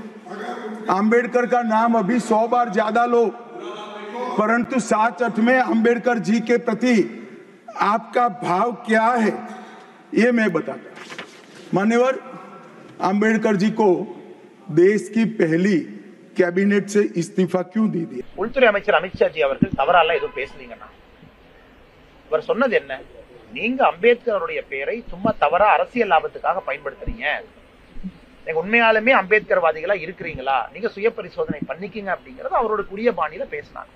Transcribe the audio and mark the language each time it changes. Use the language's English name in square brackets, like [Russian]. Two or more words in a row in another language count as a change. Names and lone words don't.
[Hindi] आम्बेडकर का नाम अभी 100 बार ज्यादा लो, परंतु साच अर्थ में आम्बेडकर जी के प्रति आपका भाव क्या है ये मैं बताता हूं। मान्यवर, आम्बेडकर जी को देश की पहली कैबिनेट से इस्तीफा क्यों दी दिया? [Tamil] உள்துறை அமைச்சர் அமித்ஷாஜி அவர்கள் தவறால எதுவும் பேசுனீங்கன்னா அவர் சொன்னது என்ன? நீங்க அம்பேத்கர் அவருடைய பெயரை சும்மா தவறா அரசியல் லாபத்துக்காக பயன்படுத்துறீங்க. நீங்க உண்மையாலுமே அம்பேத்கர்வாதிகளா இருக்கிறீங்களா? நீங்க சுய பரிசோதனை பண்ணிக்கிங்க அப்படிங்கறது அவரோட குடிய பாணியில பேசினாங்க.